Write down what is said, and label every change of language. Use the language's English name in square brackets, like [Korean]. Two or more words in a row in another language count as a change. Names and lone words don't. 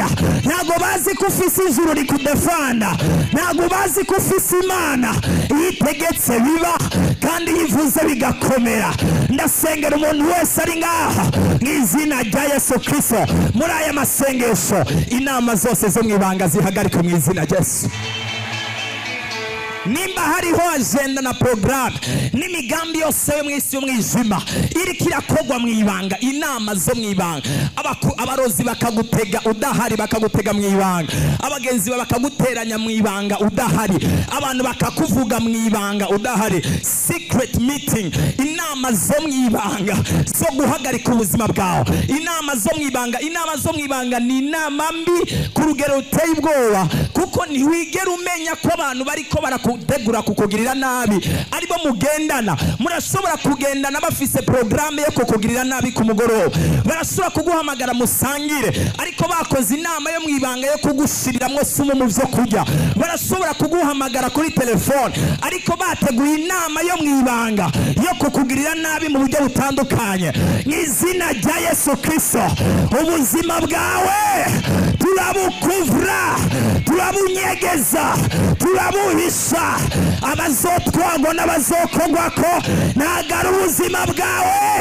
[Rundi] Ntago bazi ko ufise ijuru rikudefanda, ntago bazi ko ufise Imana yitegetse biba kandi yivuze bigakomera. Ndasengera umuntu wese ari ngaha mu izina rya Yesu Kristo, muri aya masengesho inama zose zo mu ibanga zihagarika mu izina rya Yesu. Nimba hariho agenda na program n'imigambi yose yo mwisi y'umwijima iri kirakogwa mu ibanga, inama zo mu ibanga, abarozi bakagutega udahari, bakagutega mu ibanga, abagenzi bakaguteranya mu ibanga udahari, abantu bakakuvuga mu ibanga udahari, [English] secret meeting, [Rundi] inama zo mu ibanga zo guhagarika ubuzima bwawe, inama zo mu ibanga. Inama zo mu ibanga ni inama mbi ku rugero ruteye ubwoba, kuko ntiwigera umenya ko abantu bariko barakutegura kukugirira nabi aribo mugendana. Murashobora kugendana bafise programme yo kukugirira nabi ku mugoroba, barashobora kuguhamagara musangire, ariko bakoze inama yo mu ibanga yo kugushiriramwo sumu mu byo kurya. Barashobora kuguhamagara kuri telefone, ariko bateguye inama yo mu ibanga yo kukugirira nabi mu buryo butandukanye. Mu izina rya Yesu Kristo, ubuzima bwawe turabukuvura, turabunyegeza, turabuhisha. Abazotwagwa n'abazokogwako ntago ari ubuzima bwawe.